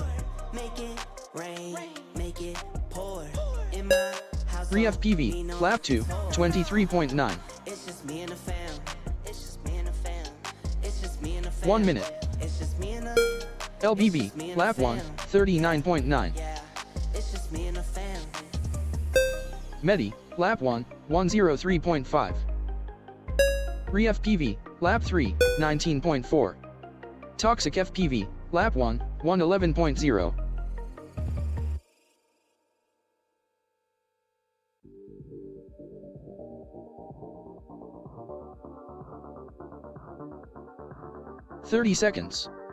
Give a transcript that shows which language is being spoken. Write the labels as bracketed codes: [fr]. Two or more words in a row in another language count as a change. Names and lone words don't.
[en] Make it rain, make it pour. In my house, Re-FPV, lap 2, 23.9. it's just me and the fam. It's just me and the fam. It's just me and the fam. 1 minute. It's just me and the. LBB, lap 1, 39.9. Yeah, it's just me and the fam. Medi, lap 1, 103.5. Re-FPV, lap 3, 19.4. Toxic FPV, lap 1, 111.0. "30 seconds.